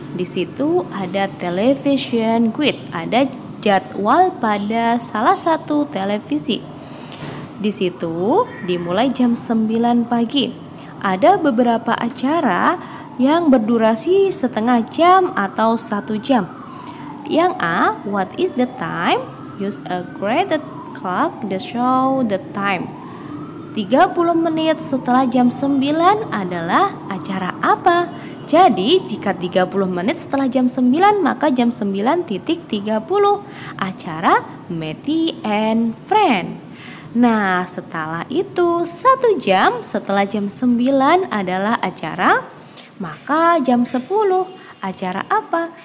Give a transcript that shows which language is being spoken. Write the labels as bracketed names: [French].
[Indonesian] Di situ ada television quiz, ada jadwal pada salah satu televisi. Di situ dimulai jam 9 pagi. Ada beberapa acara yang berdurasi setengah jam atau 1 jam. Yang A, [English] what is the time? Use a graded clock to show the time. [Indonesian] 30 menit setelah jam 9 adalah acara apa? Jadi jika 30 menit setelah jam 9 maka jam 9.30 acara Matty and Friend. Nah, setelah itu 1 jam setelah jam 9 adalah acara, maka jam 10 acara apa?